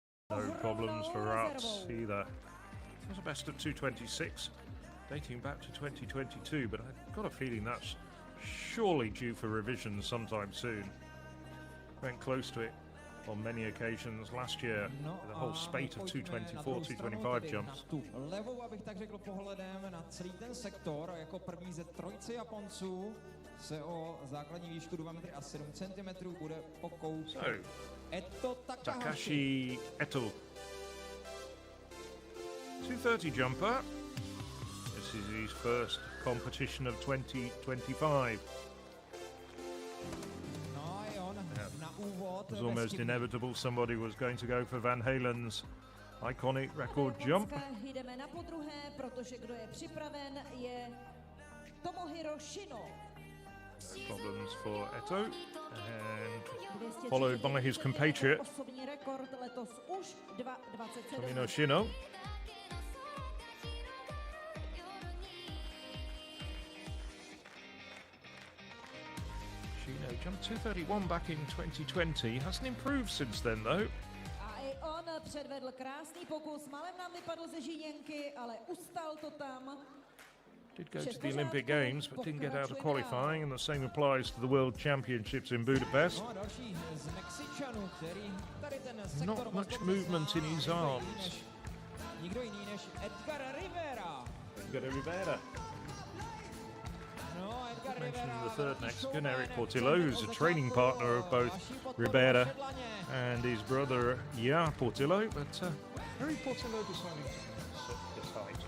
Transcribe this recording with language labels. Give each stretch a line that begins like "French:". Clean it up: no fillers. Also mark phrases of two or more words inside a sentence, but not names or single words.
English: No problems for Rats either. It was a best of 226, dating back to 2022, but I've got a feeling that's surely due for revision sometime soon. Went close to it on many occasions last year, with a whole spate of 224, 225 jumps.
Czech: Levou, abych tak řekl, pohledem na celý ten sektor, jako první ze trojice Japonců se o základní výšku 2 metry a 7 cm bude pokoušet Eto Takahashi.
English: Eto. 230 jumper. This is his first competition of 2025. It was almost inevitable somebody was going to go for Van Halen's iconic record jump.
Czech: Jdeme na podruhé, protože kdo je připraven je Tomohiro Shino.
English: No problems for Eto, and followed by his compatriot
Czech: Osobní rekord letos už 2:27.
English: Tomino Shino. Shino jumped 231 back in 2020. Hasn't improved since then though.
Czech: A i on předvedl krásný pokus, málem nám vypadl ze žíněnky, ale ustal to tam.
English: Did go to the Olympic Games, but didn't get out of qualifying, and the same applies to the World Championships in Budapest. Not much movement in his arms.
Czech: Nikdo jiný než Edgar Rivera.
English: Edgar Rivera. Mentioning the third Mexican, Eric Portillo, who's a training partner of both Rivera and his brother, Portillo, but Eric Portillo deciding to set this height.